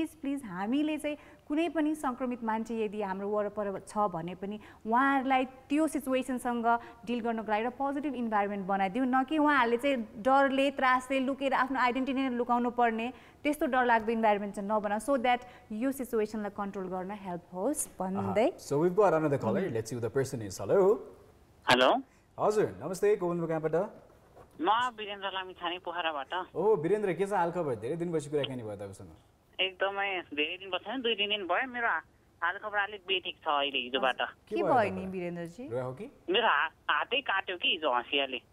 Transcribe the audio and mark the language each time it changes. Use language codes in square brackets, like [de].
[ne] Please हामीले चाहिँ कुनै पनि सङ्क्रमित मान्छे यदि हाम्रो वरपर छ भने पनि उहाँहरूलाई त्यो सिचुएसनसँग डिल गर्नको लागि एउटा पोजिटिभ इन्भाइरोमेन्ट बनाइदिउँ न कि उहाँहरूले चाहिँ डरले त्रासले लुकेर आफ्नो आइडेन्टिटी नै लुकाउनु पर्ने त्यस्तो डरलाग्दो इन्भाइरोमेन्ट चाहिँ नबनाऊ [en] so that [ne] यो सिचुएसनलाई कन्ट्रोल गर्न हेल्प होस् भन्दै [en] So we've got another caller. Let's see who the person is. Hello. [ne] Hello हजुर नमस्ते को बोल्नु कहाँबाट म वीरेन्द्र लामिछाने पोखराबाट ओ वीरेन्द्र के छ हालखबर धेरै दिनपछि कुराकानी भयो तपाईँसँग एकदमै धेरै दिन भयो 2-3 दिन भयो मेरो हालखबर अलिक बेठिक छ अहिले हिजोबाट के भयो नि वीरेन्द्रजी रह्यो कि मेरो हातै काट्यो कि हिजो हँसियाले